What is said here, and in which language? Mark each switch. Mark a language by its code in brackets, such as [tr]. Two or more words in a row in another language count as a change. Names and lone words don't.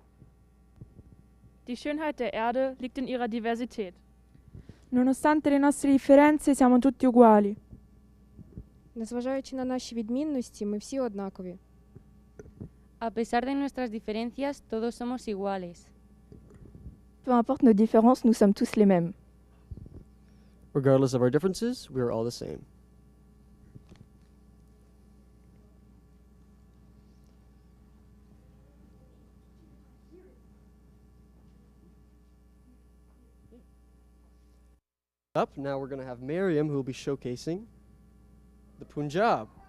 [de] Die Schönheit der Erde liegt in ihrer Diversität. [it] Nonostante le nostre differenze, siamo tutti uguali. [uk] Незважаючи на наші відмінності, ми всі однакові. [es] A pesar de nuestras diferencias, todos somos iguales. [fr] Peu importe nos différences, nous sommes tous les mêmes. [en] Regardless of our differences, we are all the same. Up, now we're going to have Miriam, who will be showcasing the Punjab.